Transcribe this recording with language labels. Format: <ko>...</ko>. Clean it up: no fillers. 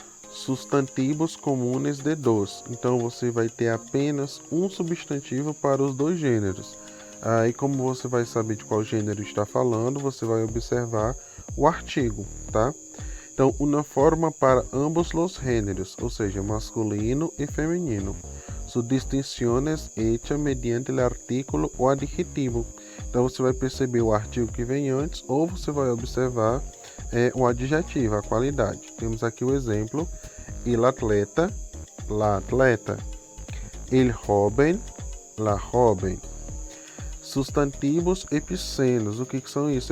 <pt>Substantivos comunes de dos. Então você vai ter apenas um substantivo para os dois gêneros. Aí, como você vai saber de qual gênero está falando, você vai observar o artigo, tá? Então, uma forma para ambos os gêneros, ou seja, masculino e feminino.</pt> <es>Su distinción es hecha mediante o artículo ou adjetivo.</es> <pt>Então, você vai perceber o artigo que vem antes ou você vai observar o adjetivo, a qualidade. Temos aqui o exemplo, el atleta, la atleta.</pt> <es>El joven, la joven.</es> <pt>Substantivos epicenos, o que são isso?</pt>